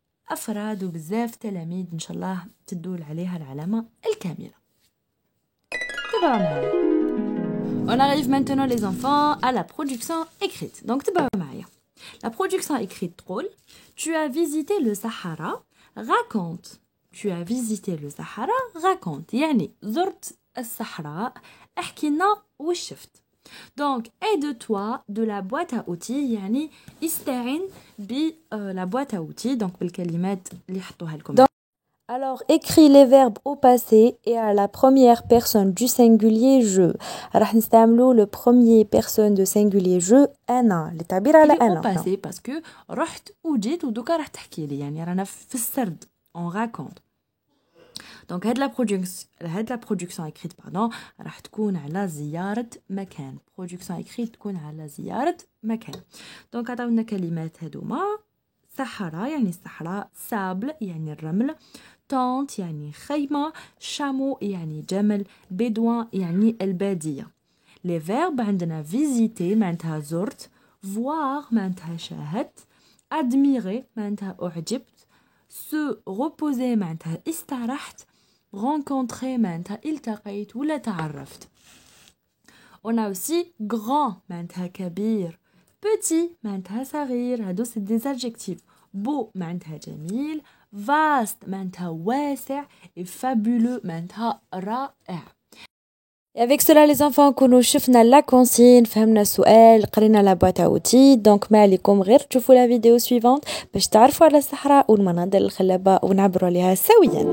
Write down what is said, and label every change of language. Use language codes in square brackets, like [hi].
[ar] أفراد وبزاف تلاميذ إن شاء الله تدول عليها العلامة الكاملة تبعوا معايا [fr] On arrive maintenant les enfants à la production écrite donc [ar] تبعوا معايا La production écrite drôle. [fr] Tu as visité le Sahara. Raconte. Tu as visité le Sahara. Raconte. [ar] يعني زرت الصحراء. احكي لنا وش شفت. [fr] Donc, aide-toi de la boîte à outils, يعني استعن la boîte à outils, donc بالكلمات اللي حطوها لكم. Alors, écris les verbes au passé et à la première personne du singulier je. [ar] راح نستعملوا le premier personne de singulier je أنا للتعبير على أنا. [fr] Au passé parce que [ar] رحت وجيت ودوكا راح تحكي لي يعني رانا في السرد on raconte. Donc هاد la production écrite راح تكون على زيارة مكان. production écrite تكون على زيارة مكان. Donc عطاونا كلمات هادوما صحراء يعني الصحراء سابل يعني الرمل tente يعني خيمة chameau يعني جمل bédouin يعني البادية. les verbes عندنا visiter معناتها زرت voir معناتها شاهدت admirer معناتها أعجبت se reposer معناتها استرحت rencontrer معناتها التقيت ولا تعرفت. on a aussi grand معناتها كبير petit معناتها صغير هادو c'est des adjectifs beau معناتها جميل vaste معناتها واسع et fabuleux معناتها رائع. Et avec cela les enfants كونوا شفنا la consigne فهمنا السؤال قرينا la boîte à outils donc ما عليكم غير تشوفوا la vidéo suivante باش تعرفوا على الصحراء والمناظر الخلابة ونعبروا عليها سويا.